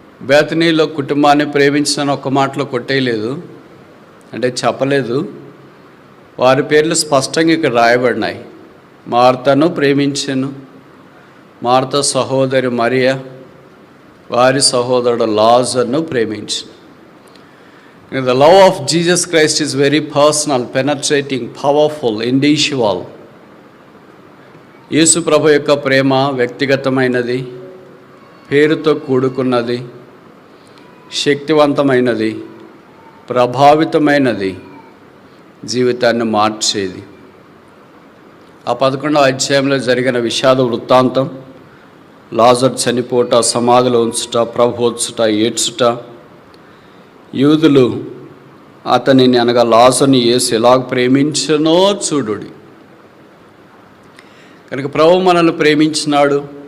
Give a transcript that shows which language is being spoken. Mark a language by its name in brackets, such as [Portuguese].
[Telugu] బేతనీలో కుటుంబాన్ని ప్రేమించిన ఒక మాటలో కొట్టేయలేదు, అంటే చెప్పలేదు. వారి పేర్లు స్పష్టంగా ఇక్కడ రాయబడినాయి. మార్తను ప్రేమించెను, మార్త సహోదరి మరియ, వారి సహోదరుడు లాజర్ను ప్రేమించెను. [English] The love of Jesus Christ is very personal, penetrating, powerful, individual. [Telugu] యేసు ప్రభు యొక్క ప్రేమ వ్యక్తిగతమైనది, పేరుతో కూడుకున్నది, శక్తివంతమైనది, ప్రభావితమైనది, జీవితాన్ని మార్చేది. ఆ 11వ అధ్యాయంలో జరిగిన విషాద వృత్తాంతం, లాజర్ చనిపోట, సమాధిలో ఉంచుట, ప్రభు వచ్చుట, ఏడ్చుట, యూదులు అతనిని అనగా లాజరుని యేసు ఎలాగ ప్రేమించనో చూడుడి. కనుక ప్రభు మనల్ని ప్రేమించినాడు,